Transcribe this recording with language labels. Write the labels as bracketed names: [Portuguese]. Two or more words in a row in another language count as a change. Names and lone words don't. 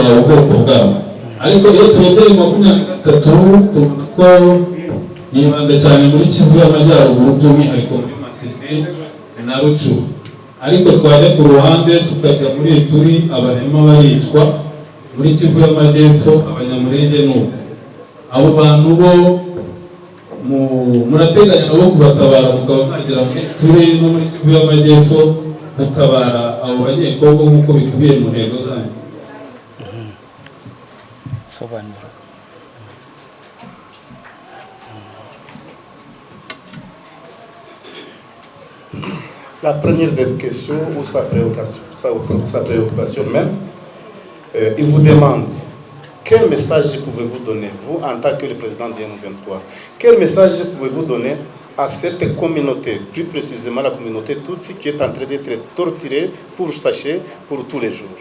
[Kinyarwanda] ubwoko bwabo, ariko iyo turebye 23 tubona ko yibanda cyane muri Kivu y'Amajyaruguru by'umwihariko muri Masisi na Rucu, ariko twajya ku ruhande tukajya muri Ituri abahema baricwa, muri Kivu y'Amajyepfo abanyamurenge n'uko abo bantu bo murateganya nabo kubatabara mukaba mwagira muri Ituri no muri Kivu y'Amajyepfo gutabara abo banyekongo nk'uko bikubiye mu ntego zanyu? [French] La première des questions ou sa préoccupation même, il vous demande quel message pouvez-vous donner, vous en tant que le président de M23, quel message pouvez-vous donner à cette communauté, plus précisément la communauté Tutsi qui est en train d'être torturée pour sachet pour tous les jours.